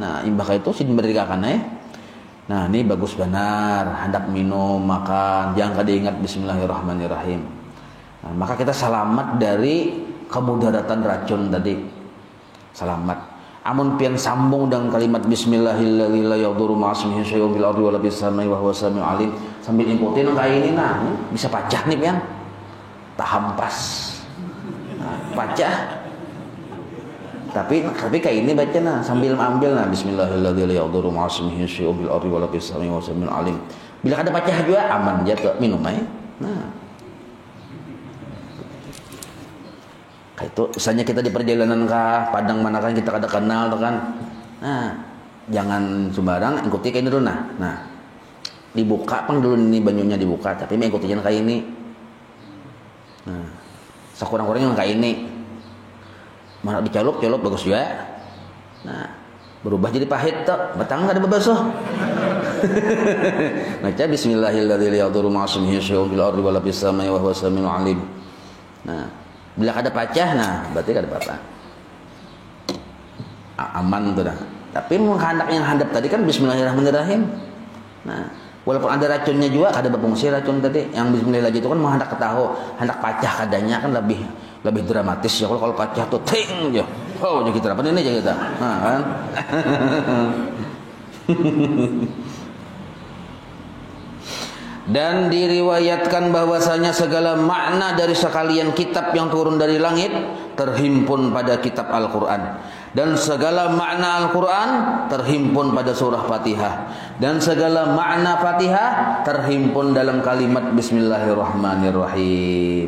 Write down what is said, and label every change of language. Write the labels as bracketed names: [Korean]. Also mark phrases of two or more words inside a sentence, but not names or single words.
[Banjar] Nah, imbah itu sih dimerdekakan Nah, ini bagus benar, hendak minum, makan, jangan kada ingat bismillahirrahmanirrahim. Nah, maka kita selamat dari kemudaratan racun tadi. Selamat. Amun pian sambung dengan kalimat [Arabic] بسم الله الرحمن الرحيم لا يضر مع اسمه شيء في الأرض ولا في السماء وهو السميع العليم, [Banjar] sambil ikutin kayak ini bisa pacah nih pian. Tak hampas. Nah, pacah. Tapi kayak ini baca sambil ambil [Arabic] بسم الله الرحمن الرحيم لا يضر مع اسمه شيء في الأرض ولا في السماء وهو السميع العليم. [Banjar] Bila ada pacah juga aman jatuh minum Nah, itu misalnya kita di perjalanan kah padang mana kan kita kada kenal tuh kan. Nah, jangan sembarang ikuti kayak ini dulu nah. Dibuka pang dulu ini banyunya dibuka tapi mengikuti kayak ini. Nah, sekurang-kurangnya kayak ini. Mana dicalup bagus juga. Nah, berubah jadi pahit tuh, batang kada bebasuh. [Arabic] Baca بسم الله الرحمن الرحيم لا يضر مع اسمه شيء في الأرض ولا في السماء وهو السميع العليم. [Banjar] Nah, bila kada pacah nah berarti kada apa-apa. Aman tuh dah. Tapi menghandap yang handap tadi kan bismillahirrahmanirrahim. Nah, walaupun ada racunnya juga kada berfungsi racun tadi. Yang bismillah itu kan menghandap ke tahu, hendak pacah kadanya kan lebih dramatis ya. Kalau pacah tuh ting ya. Oh, jadi kita apa ini aja kita. Nah, kan. Dan diriwayatkan bahwasanya segala makna dari sekalian kitab yang turun dari langit terhimpun pada kitab Al-Quran, dan segala makna Al-Quran terhimpun pada surah Fatihah, dan segala makna Fatihah terhimpun dalam kalimat Bismillahirrahmanirrahim.